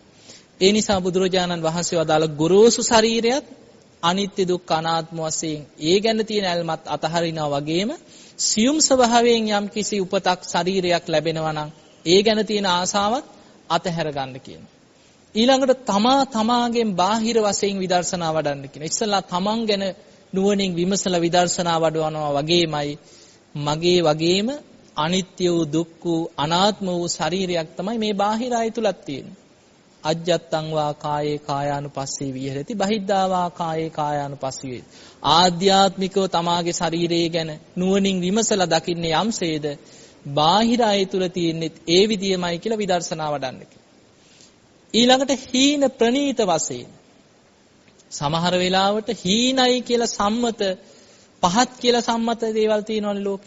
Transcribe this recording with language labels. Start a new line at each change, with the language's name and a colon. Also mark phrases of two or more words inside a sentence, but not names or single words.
Sinhala: ඒ නිසා බුදුරජාණන් වහන්සේ වදාළ ගොරෝසු ශරීරයත් අනිත්‍ය දුක්ඛ අනාත්ම වශයෙන් ඒ ගැන තියෙන ඇල්මත් අතහරිනවා වගේම සියුම් ස්වභාවයෙන් යම් කිසි උපතක් ශරීරයක් ලැබෙනවා නම් ඒ ගැන තියෙන ආසාවත් අතහැර ගන්න කියනවා. ඊළඟට තමාගෙන් බාහිර වශයෙන් විදර්ශනා වඩන්න කියනවා. ඉස්සලා තමන් ගැන නුවණින් විමසලා විදර්ශනා වඩවනවා වගේමයි මගේ වගේම අනිත්‍ය වූ දුක්ඛ වූ අනාත්ම වූ ශරීරයක් තමයි මේ බාහිර අය තුලත් තියෙන්නේ.
Pali: අජ්ජත්තං වා කායේ කායානුපස්සී විහෙරති බහිද්ධා වා කායේ කායානුපස්සී වේ.
Sinhala: ආධ්‍යාත්මිකව තමාගේ ශරීරය ගැන නුවණින් විමසලා දකින්නේ යම්සේද බාහිර අය තුල තියෙන්නේ ඒ විදියමයි කියලා විදර්ශනා වඩන්න. ඊළඟට හීන ප්‍රනීත වශයෙන් සමහර වෙලාවට හීනයි කියලා සම්මත පහත් කියලා සම්මත දේවල් තියෙනවනේ ලෝකේ.